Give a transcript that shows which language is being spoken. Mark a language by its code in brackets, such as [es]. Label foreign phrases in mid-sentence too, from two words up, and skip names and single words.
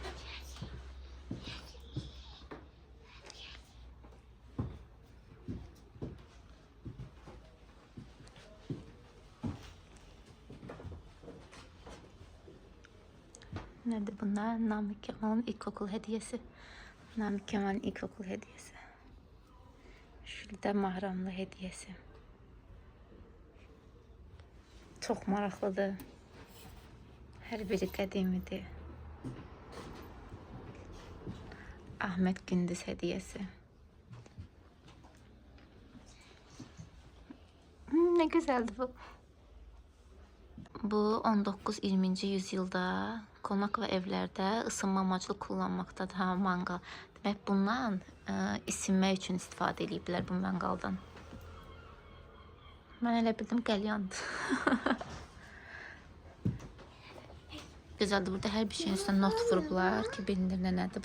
[az] Nədir bunlar? [tr] Namik Kemal'ın ilkokul hediyesi. Namik Kemal'ın ilkokul hediyesi. Şurada mahramlı hediyesi. [az] Çok maraqlıdır. Hər biri qədimidir. Ahmet Gündüz hediyesi. [tr] Ne güzeldi bu. Bu 19-20. yüzyılda konak və evlərdə ısınma amaçlı kullanmaqdadır. Ha, manqal. [az] Demək bundan isinmək üçün istifadə ediblər bu manqaldan. Mən elə bildim qəlyandır. Gözəldir. Burada hər bir şeyin üstündə not vurublar ki, bilinir nədir.